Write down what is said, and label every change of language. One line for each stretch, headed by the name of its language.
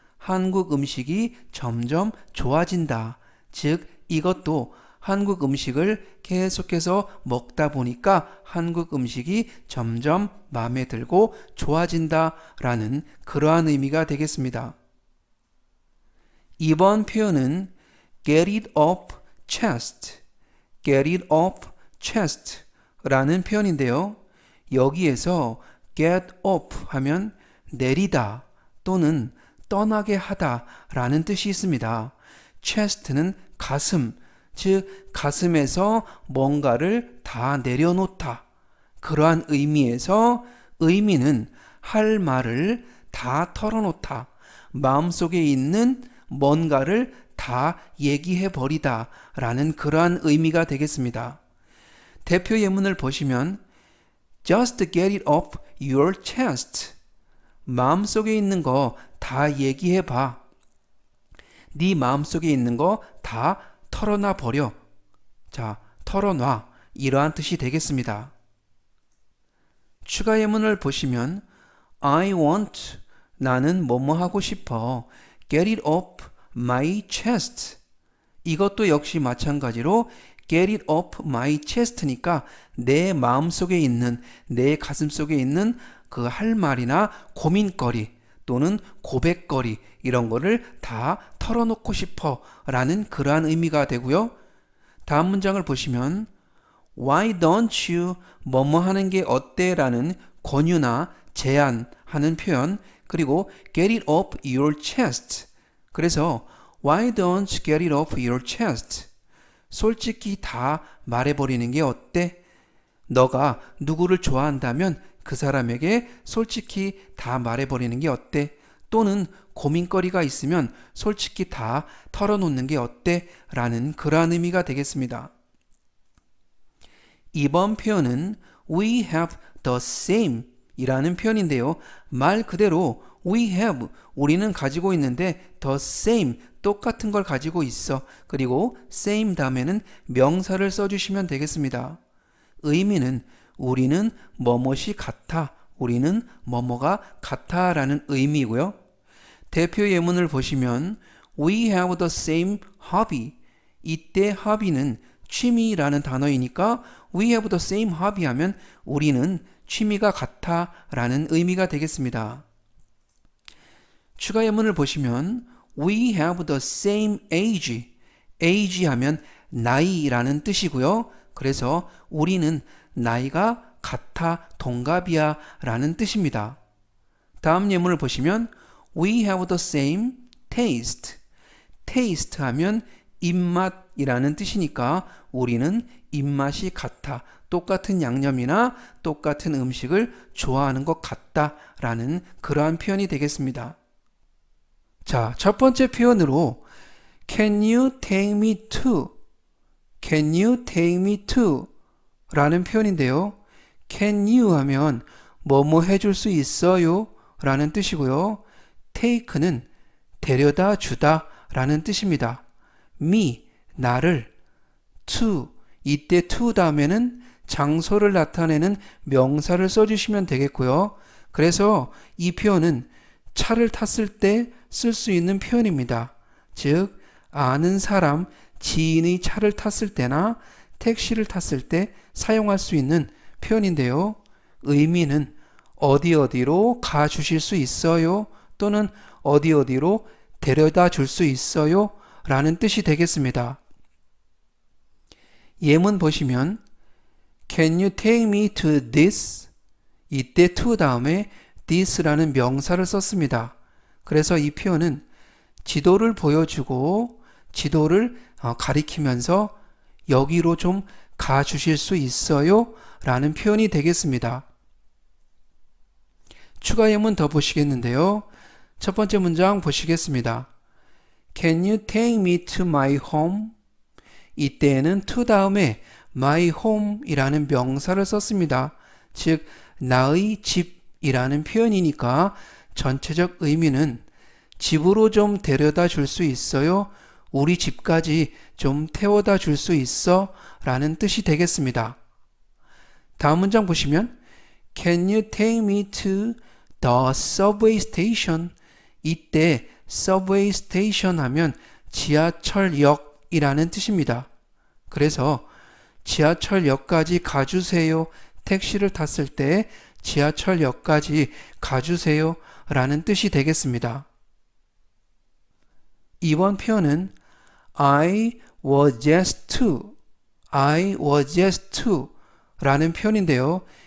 Korean: 한국 음식이 점점 좋아진다. 즉 이것도 한국 음식을 계속해서 먹다 보니까 한국 음식이 점점 마음에 들고 좋아진다 라는 그러한 의미가 되겠습니다. 이번 표현은
English: get it off chest, get it off chest
Korean: 라는 표현인데요. 여기에서 get off 하면 내리다 또는 떠나게 하다 라는 뜻이 있습니다. chest는 가슴, 즉 가슴에서 뭔가를 다 내려놓다. 그러한 의미에서 의미는 할 말을 다 털어놓다. 마음속에 있는 뭔가를 다 얘기해 버리다 라는 그러한 의미가 되겠습니다. 대표 예문을 보시면
English: Just get it off your chest.
Korean: 마음속에 있는 거 다 얘기해 봐. 네 마음속에 있는 거 다 털어놔 버려. 자, 털어놔. 이러한 뜻이 되겠습니다. 추가 예문을 보시면
English: I want,
Korean: 나는 뭐뭐 하고 싶어.
English: Get it off my chest.
Korean: 이것도 역시 마찬가지로
English: get it off my chest
Korean: 니까 내 마음속에 있는, 내 가슴 속에 있는 그 할 말이나 고민거리 또는 고백거리 이런 거를 다 털어놓고 싶어 라는 그러한 의미가 되고요. 다음 문장을 보시면
English: Why don't you
Korean: 뭐뭐 하는 게 어때? 라는 권유나 제안하는 표현 그리고
English: get it off your chest. 그래서 Why don't you get it off your chest?
Korean: 솔직히 다 말해버리는 게 어때? 너가 누구를 좋아한다면 그 사람에게 솔직히 다 말해버리는 게 어때? 또는 고민거리가 있으면 솔직히 다 털어놓는 게 어때? 라는 그러한 의미가 되겠습니다. 이번 표현은
English: we have the same
Korean: 이라는 표현인데요. 말 그대로
English: we have,
Korean: 우리는 가지고 있는데
English: the same,
Korean: 똑같은 걸 가지고 있어. 그리고 same 다음에는 명사를 써주시면 되겠습니다. 의미는 우리는 뭐뭇이 같아, 우리는 뭐뭐가 같아 라는 의미이고요. 대표 예문을 보시면
English: We have the same hobby.
Korean: 이때 hobby는 취미라는 단어이니까
English: We have the same hobby
Korean: 하면 우리는 취미가 같아 라는 의미가 되겠습니다. 추가 예문을 보시면
English: We have the same age.
Korean: age 하면 나이라는 뜻이고요. 그래서 우리는 나이가 같아, 동갑이야 라는 뜻입니다. 다음 예문을 보시면
English: We have the same taste.
Korean: taste 하면 입맛이라는 뜻이니까 우리는 입맛이 같아, 똑같은 양념이나 똑같은 음식을 좋아하는 것 같다 라는 그러한 표현이 되겠습니다. 자, 첫 번째 표현으로
English: Can you take me to? Can you take me to?
Korean: 라는 표현인데요.
English: Can you
Korean: 하면 뭐뭐 해줄 수 있어요? 라는 뜻이고요. take는 데려다 주다 라는 뜻입니다. me, 나를, to, 이때 to 다음에는 장소를 나타내는 명사를 써주시면 되겠고요. 그래서 이 표현은 차를 탔을 때 쓸 수 있는 표현입니다. 즉, 아는 사람, 지인의 차를 탔을 때나 택시를 탔을 때 사용할 수 있는 표현인데요. 의미는 어디 어디로 가 주실 수 있어요? 또는 어디 어디로 데려다 줄 수 있어요? 라는 뜻이 되겠습니다. 예문 보시면
English: Can you take me to this?
Korean: 이때 to 다음에 this라는 명사를 썼습니다. 그래서 이 표현은 지도를 보여주고 지도를 가리키면서 여기로 좀 가주실 수 있어요? 라는 표현이 되겠습니다. 추가 예문 더 보시겠는데요. 첫 번째 문장 보시겠습니다.
English: Can you take me to my home?
Korean: 이때에는 to 다음에
English: my home
Korean: 이라는 명사를 썼습니다. 즉, 나의 집이라는 표현이니까 전체적 의미는 집으로 좀 데려다 줄 수 있어요? 우리 집까지 좀 태워다 줄 수 있어? 라는 뜻이 되겠습니다. 다음 문장 보시면
English: Can you take me to the subway station?
Korean: 이때 subway station 하면 지하철역이라는 뜻입니다. 그래서 지하철역까지 가주세요. 택시를 탔을 때 지하철역까지 가주세요. 라는 뜻이 되겠습니다. 이번 표현은
English: I was just to, I was just to
Korean: 라는 표현인데요.